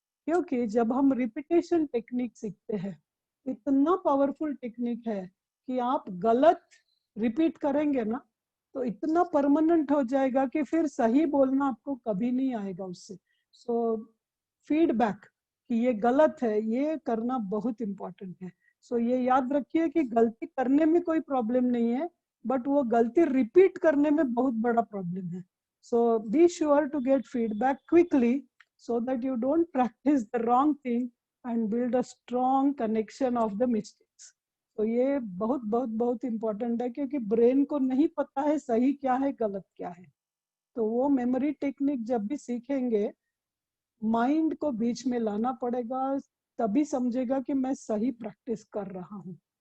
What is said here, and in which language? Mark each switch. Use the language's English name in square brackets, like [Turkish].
[Hindi] क्योंकि जब हम रिपीटेशन टेक्निक सीखते हैं, इतना पावरफुल टेक्निक है कि आप गलत रिपीट करेंगे ना तो इतना परमानेंट हो जाएगा कि फिर सही बोलना आपको कभी नहीं आएगा उससे। सो फीडबैक कि ये गलत है, ये करना बहुत इम्पोर्टेंट है। सो ये याद रखिए कि गलती करने में कोई प्रॉब्लम नहीं है, बट वो गलती रिपीट करने में बहुत बड़ा प्रॉब्लम है। [English] So be sure to get feedback quickly so that you don't practice the wrong thing and build a strong connection of the mistakes. [Hindi] तो ये बहुत बहुत बहुत इम्पोर्टेंट है, क्योंकि ब्रेन को नहीं पता है सही क्या है गलत क्या है। तो वो मेमोरी टेक्निक जब भी सीखेंगे, माइंड को बीच में लाना पड़ेगा, तभी समझेगा कि मैं सही प्रैक्टिस कर रहा हूँ।